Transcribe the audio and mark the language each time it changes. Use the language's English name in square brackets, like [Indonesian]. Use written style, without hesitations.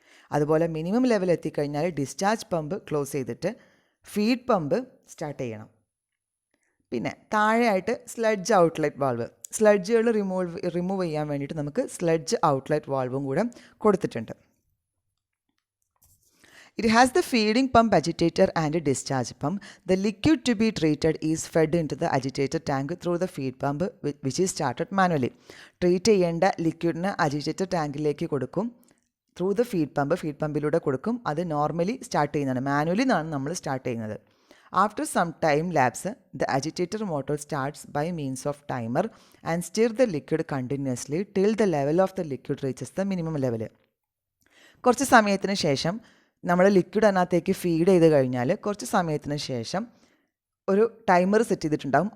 [Malayalam] അതുപോലെ minimum level എത്തിക്കഴിഞ്ഞാൽ discharge pump close ചെയ്തിട്ട് ഫീഡ് പമ്പ് സ്റ്റാർട്ട് ചെയ്യണം. പിന്നെ താഴെയായിട്ട് സ്ലഡ്ജ് ഔട്ട്ലെറ്റ് വാൾവ്. സ്ലഡ്ജുകൾ റിമൂവ് ചെയ്യാൻ വേണ്ടിയിട്ട് നമുക്ക് സ്ലഡ്ജ് ഔട്ട്ലെറ്റ് വാൾവും കൂടെ കൊടുത്തിട്ടുണ്ട്. [English] It has the feeding pump, agitator and a discharge pump. The liquid to be treated is fed into the agitator tank through the feed pump which is started manually. [Malayalam] Treat ചെയ്യേണ്ട ലിക്വിഡിന് agitator ടാങ്കിലേക്ക് കൊടുക്കും through the feed പമ്പിലൂടെ കൊടുക്കും. അത് normally start ചെയ്യുന്നതാണ്, manually എന്നാണ് നമ്മൾ start ചെയ്യുന്നത്. [English] After some time lapse, the agitator motor starts by means of timer and stir the liquid continuously till the level of the liquid reaches the minimum level. [Malayalam] കുറച്ച് സമയത്തിന് ശേഷം നമ്മൾ liquid അതിനകത്തേക്ക് feed ചെയ്ത് കഴിഞ്ഞാൽ കുറച്ച് സമയത്തിന് ശേഷം ഒരു ടൈമർ സെറ്റ് ചെയ്തിട്ടുണ്ടാകും.